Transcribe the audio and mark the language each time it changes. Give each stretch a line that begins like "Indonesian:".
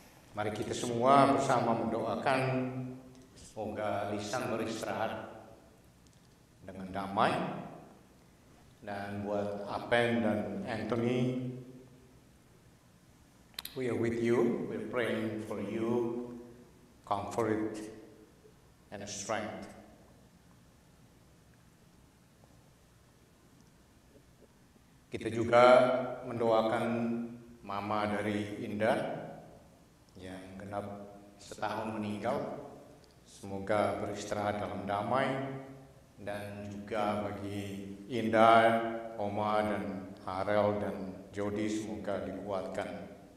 Indonesian: Mari kita semua bersama mendoakan semoga Lisan beristirahat dengan damai. Dan buat Apen dan Anthony,
English: we are with you, we're praying for you, comfort and strength.
Indonesian: Kita juga mendoakan mama dari Indah yang genap setahun meninggal. Semoga beristirahat dalam damai, dan juga bagi Indah, Oma dan Harel dan Jody semoga dikuatkan.